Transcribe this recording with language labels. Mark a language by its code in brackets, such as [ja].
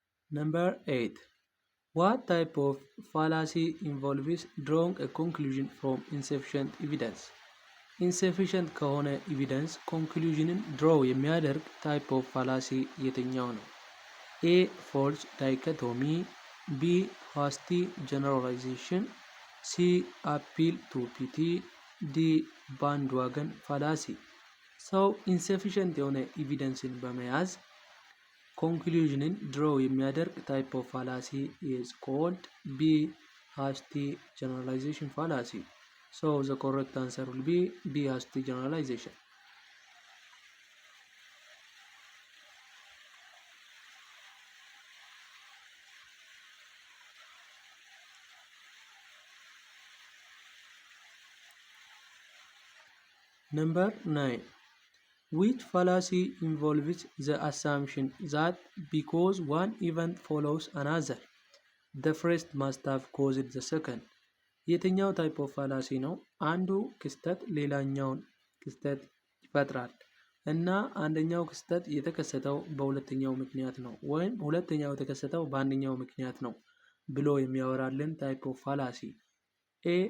[en] Number 8. What type of fallacy involves drawing a conclusion from insufficient evidence? [am] ኢንሰፊሽንት ከሆነ ኤቪደንስ ኮንክሉዥንን ድሮው የሚያደርግ ታይፕ ኦፍ ፋላሲ የትኛው ነው? [en] ኤ. ፎልስ ዳይኮቶሚ። ቢ. ሃስቲ ጀነራላይዜሽን። ሲ. አፒል ቱ ፒቲ። ዲ. [am] ባንድ ዋገን ፋላሲ። ሰው ኢንሰፊሽንት የሆነ ኤቪደንስን በመያዝ ኮንክሉዥንን ድሮው የሚያደርግ ታይፕ ኦፍ ፋላሲ ኢዝ ኮልድ ቢ. [en] ሃስቲ ጀነራላይዜሽን ፋላሲ. So the correct answer will be B. Hasty generalization. Number 9. Which fallacy involves the assumption that because one event follows another, the first must have caused the second? [am] የትኛው ታይፕ ኦፍ ፋላሲ ነው? አንዱ ክስተት ሌላኛውን ክስተት ይፈጥራል እና አንደኛው ክስተት የተከሰተው በሁለተኛው ምክንያት ነው ወይም ሁለተኛው የተከሰተው በአንደኛው ምክንያት ነው ብሎ የሚያወራልን ታይፕ ኦፍ ፋላሲ። ኤ.